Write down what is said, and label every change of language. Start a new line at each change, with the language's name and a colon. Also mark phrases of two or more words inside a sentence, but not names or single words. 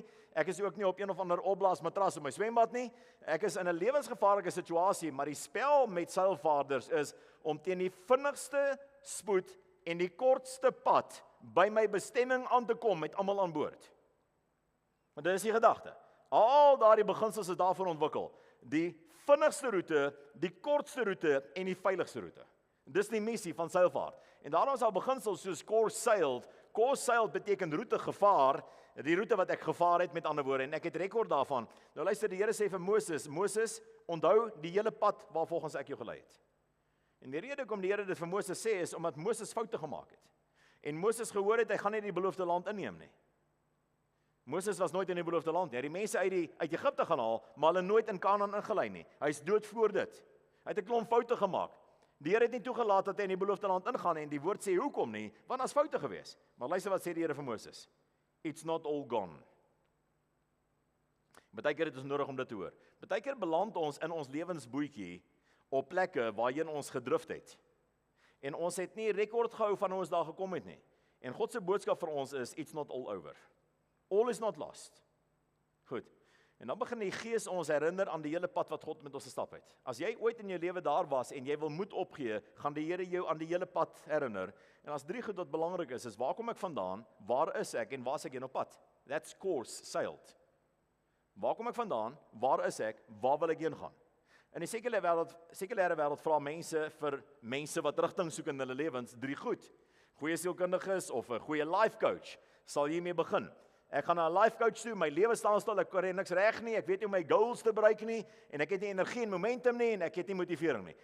Afrikaans: Ek is ook nie op een of ander opblaasmatras in my swembad nie. Ek is in 'n lewensgevaarlike situasie, maar die spel met seilvaarders is om teen die vinnigste spoed en die kortste pad by my bestemming aan te kom met almal aan boord. Want dit is die gedagte. Al daardie beginsels is daarvoor ontwikkel. Die vinnigste roete, die kortste roete en die veiligste roete. Dis die missie van seilvaart. En daarom is daar beginsels soos
English: course sailed. Course sailed
Afrikaans: beteken roete gevaar, die roete wat ek gevaar het met ander woorde en ek het rekord daarvan. Nou luister, die Here sê vir Moses, Moses, onthou die hele pad waarvolgens ek jou gelei het. En die rede hoekom die Here dit vir Moses sê is omdat Moses foute gemaak het. En Moses gehoor het hy gaan nie die beloofde land inneem nie. Moses was nooit in die beloofde land nie. Hy het die mense uit Egipte gaan haal, maar hulle nooit in Kanaan ingelei nie. Hy is dood voor dit. Hy het 'n klomp foute gemaak. Die Here het nie toegelaat dat hy in die beloofde land ingaan nie, en die woord sê hoekom nie, want daar's foute gewees. Maar luister wat sê die Here vir Moses.
English: It's not all gone.
Afrikaans: Partykeer het ons nodig om dit te hoor. Partykeer beland ons in ons lewensbootjie op plekke waarheen ons gedrift het. En ons het nie rekord gehou van hoe ons daar gekom het nie. En God se boodskap vir ons is,
English: it's not all over. All is not lost.
Afrikaans: Goed. En dan begin die Gees ons herinner aan die hele pad wat God met ons gestap het. As jy ooit in jou lewe daar was en jy wil moed opgee, gaan die Here jou aan die hele pad herinner. En as 3 goed wat belangrik is waar kom ek vandaan, waar is ek en waar is ek heen op pad?
English: That's course sailed.
Afrikaans: Waar kom ek vandaan, waar is ek, waar wil ek heen gaan? In die sekulêre wêreld vra mense vir mense wat rigting soek in hulle lewens 3 goed. Goeie sielkundiges of 'n goeie
English: life coach
Afrikaans: sal hiermee begin. Ek gaan na 'n
English: life coach
Afrikaans: toe, my lewe staan stil, ek kry niks reg nie, ek weet nie hoe my goals te bereik nie en ek het nie energie en momentum nie en ek het nie motivering nie.